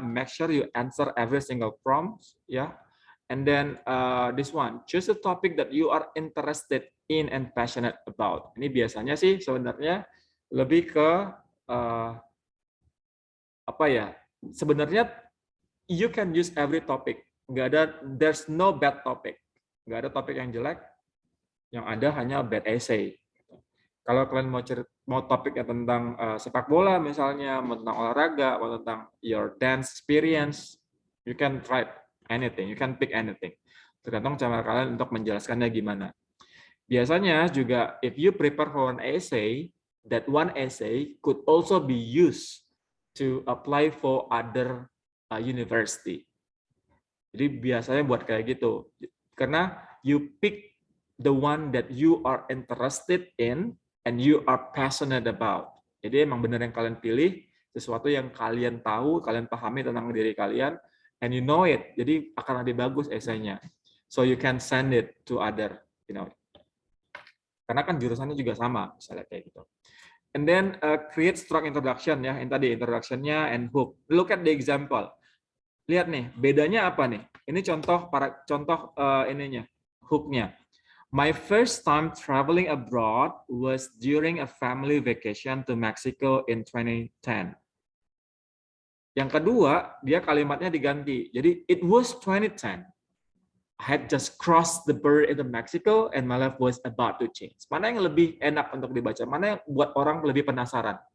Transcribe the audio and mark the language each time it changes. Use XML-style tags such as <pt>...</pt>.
<en>Make sure you answer every single prompt, ya. And then this one, choose a topic that you are interested in and passionate about.</en> <id>Ini biasanya sih sebenarnya lebih ke apa ya?</id> <en>Sebenarnya you can use every topic. There's no bad topic.</en> <id>Nggak ada topik yang jelek. Yang ada hanya</id> <en>bad essay.</en> <id>Kalau kalian mau topiknya tentang sepak bola misalnya, mau tentang olahraga, mau tentang</id> <en>your dance experience, you can try anything, you can pick anything.</en> <id>Tergantung cara kalian untuk menjelaskannya gimana. Biasanya juga</id> <en>if you prepare for an essay, that one essay could also be used to apply for other university.</en> <id>Jadi biasanya buat kayak gitu. Karena</id> <en>you pick the one that you are interested in and you are passionate about.</en> <id>Jadi emang benar yang kalian pilih sesuatu yang kalian tahu, kalian pahami tentang diri kalian,</id> <en>and you know it.</en> <id>Jadi akan lebih bagus esainya.</id> <en>So you can send it to other,</en> <id>Karena kan jurusannya juga sama, misalnya kayak gitu.</id> <en>And then create strong introduction ya,</en> <id>yang tadi introduction-nya</id> <en>and hook. Look at the example.</en> <id>Lihat nih, bedanya apa nih? Ini contoh ininya, hook-nya.</id> <en>My first time traveling abroad was during a family vacation to Mexico in 2010.</en> <id>Yang kedua, dia kalimatnya diganti. Jadi,</id> <en>it was 2010. I had just crossed the border into Mexico and my life was about to change.</en> <id>Mana yang lebih enak untuk dibaca? Mana yang buat orang lebih penasaran?</id>